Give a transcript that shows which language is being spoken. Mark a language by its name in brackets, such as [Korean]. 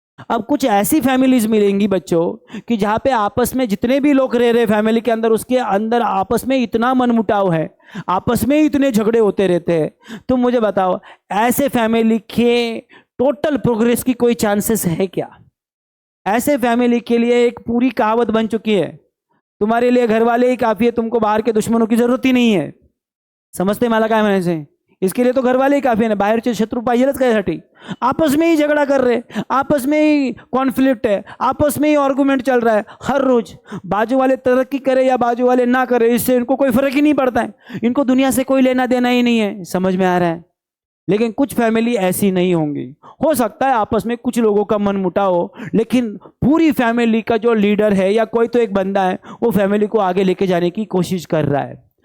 [Hindi] अब कुछ ऐसी फैमिलीज मिलेंगी बच्चों कि जहां पे आपस में जितने भी लोग रह रहे फैमिली के अंदर, उसके अंदर आपस में इतना मनमुटाव है, आपस में इतने झगड़े होते रहते हैं। तुम मुझे बताओ, ऐसे फैमिली के टोटल प्रोग्रेस की कोई चांसेस है क्या? ऐसे फैमिली के लिए एक पूरी कहावत बन चुकी है, तुम्हारे लिए घर वाले ही काफी है, तुमको बाहर के दुश्मनों की जरूरत ही नहीं है। [Marathi] समजते मला काय म्हणायचंय? [Hindi] इसके लिए तो घर वाले ही काफी है ना, [Marathi] बाहेरचे शत्रू पाहिजेच कायसाठी? [Hindi] आपस में ही झगड़ा कर रहे, आपस में ही कॉन्फ्लिक्ट है, आपस में ही आर्गुमेंट चल रहा है हर रोज। बाजू वाले तरक्की करे या बाजू वाले ना करे, इससे इनको कोई फर्क ही नहीं पड़ता है, इनको दुनिया से कोई लेना देना ही नहीं है। समझ में आ रहा है? लेकिन कुछ फैमिली ऐसी नहीं होंगी। हो सकता है आपस में कुछ लोगों का मन मुटा हो, लेकिन पूरी फैमिली का जो लीडर है या कोई तो एक बंदा है वो फैमिली को आगे लेके जाने की कोशिश कर रहा है।